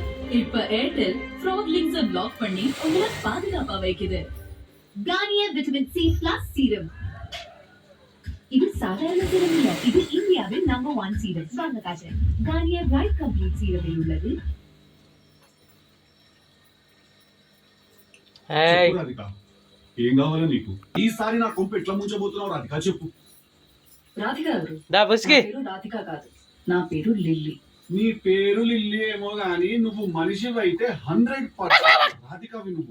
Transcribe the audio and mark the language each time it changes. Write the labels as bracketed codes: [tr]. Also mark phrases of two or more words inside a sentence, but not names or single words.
[ta] இப்ப ஏர்டெல் ஃப்ராட் லிங்க்ஸை பிளாக் பண்ணி உங்களை பாதுகாப்பா வைக்குது. கார்னியர் விட்டமின் சி பிளஸ் சீரம். இது சாதாரண சீரம் இல்ல, இது இந்தியாவின் நம்பர் 1 சீரம். வாங்க காட்டுறேன். கார்னியர் ரைட் கம்ப்ளீட் சீரமில் உள்ளது. [te] రాధిక, ఏం కావాలో నీకు? ఈసారి నా కొంపు ఎట్లా ముంచబోతున్నావు రాధిక, చెప్పు. రాధిక ఎవరు? దా బుస్కి. నా పేరు రాధిక కాదు, నా పేరు లిల్లీ. నీ పేరు లిల్లీ ఏమో గాని నువ్వు మనిషివి అయితే 100% రాధికవి నువ్వు.